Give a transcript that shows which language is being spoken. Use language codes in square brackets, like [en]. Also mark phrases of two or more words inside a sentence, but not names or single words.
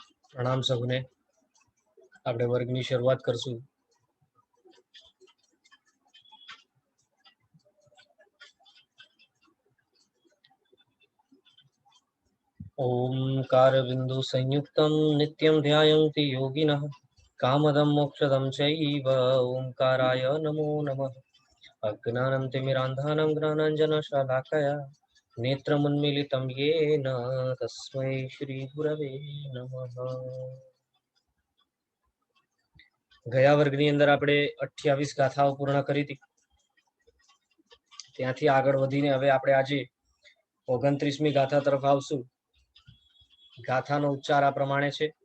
[gu] પ્રણામ સબને। આપણે વર્ગની શરૂઆત કરશું। [sa] ओंकार बिंदु संयुक्तं नित्यं ध्यायन्ति योगिनः कामदं मोक्षदं चैव ओंकाराय नमो नमः। अज्ञानं तिमिरान्धानं ज्ञानाञ्जनशलाकया नेत्रमुन्मीलितं येन तस्मै श्रीगुरवे नमः। [gu] ગયા વર્ગની અંદર આપણે 28 ગાથાઓ પૂર્ણ કરી હતી। ત્યાંથી આગળ વધીને હવે આપણે આજે 29મી ગાથા તરફ આવશું। ગાથાનો ઉચ્ચાર આ પ્રમાણે છે।